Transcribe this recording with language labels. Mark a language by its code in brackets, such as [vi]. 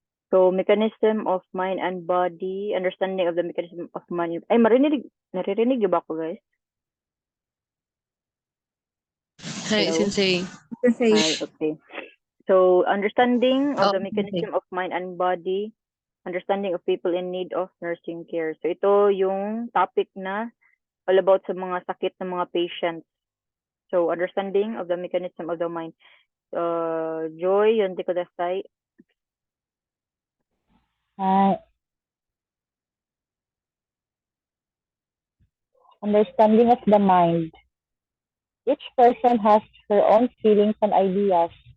[en] So, mechanism of mind and body, understanding of the mechanism of mind. [tl] Ay, naririnig niyo ba ako, guys? [en] Hi, Hello? Sensei. Sensei. Hi, okay. So, understanding of the mechanism of mind and body, understanding of people in need of nursing care. [tl] So, ito yung topic na [en] all about [tl] sa mga sakit ng mga patients. [en] So, understanding of the mechanism of the mind. Joy, yun di ko dasay. Understanding of the mind. Each person has her own feelings and ideas.